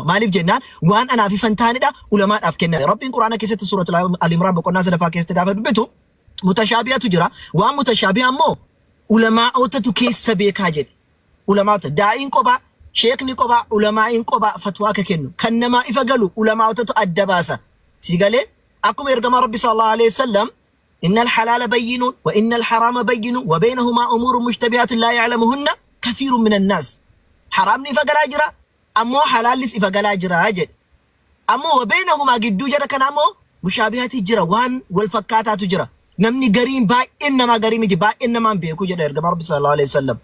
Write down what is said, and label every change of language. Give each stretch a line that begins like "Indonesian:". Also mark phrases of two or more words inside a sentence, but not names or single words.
Oromo: Maaliif jennaan waan anaaf ifan taanidha ulamaadhaaf kenname. Rabbiin quraana keessatti suuratul Al-Imraan boqonnaa sadaffaa keessatti gaafa dubbatu mutashaabiyaatu jira. Waan mutashaabiyaa immoo ulamaa'otatu keessa beekaa jedhe. Ulamaa'ota daa'iin qophaa, sheekni qophaa, ulamaa'iin qophaa fatwaa akka kennu. Kan namaa ifa galu ulamaa'otatu adda baasa. Si galee akkuma ergamaa Rabbi
Arabic: صلى الله عليه وسلم إن الحلال بين وإن الحرام بين وبينهما أمور مشتبهات لا يعلمهن كثير من الناس.
Oromo: Haraamni ifa galaa jira ammoo halaallis ifa galaa jira jedhe. Ammoo
Arabic: وبينهما
Oromo: gidduu jara kana ammoo mushaabihaati jira waan wal fakkaataatu jira. Namni gariin baay'een namaa garii miti baay'een namaan beeku jedha ergamaa Rabbi
Arabic: صلى الله عليه وسلم.